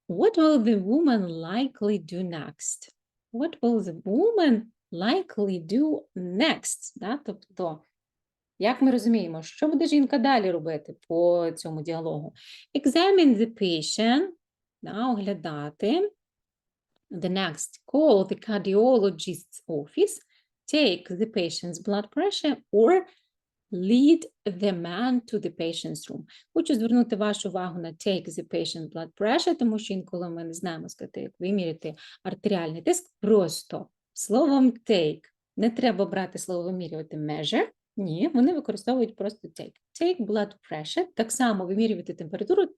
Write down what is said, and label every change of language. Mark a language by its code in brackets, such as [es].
[en] What will the woman likely do next? What will the woman likely do next? [uk] Да? Тобто, як ми розуміємо, що буде жінка далі робити по цьому діалогу? [en] Examine the patient, да, оглядати. The next, call the cardiologist's office, take the patient's blood pressure, or lead the man to the patient's room. [uk] Хочу звернути вашу увагу на [en] take the patient blood pressure, [uk] тому що інколи ми не знаємо сказати, як виміряти артеріальний тиск. Просто словом take. Не треба брати слово вимірювати measure. Ні, вони використовують просто take. [en] Take blood pressure. [uk] Так само вимірювати температуру.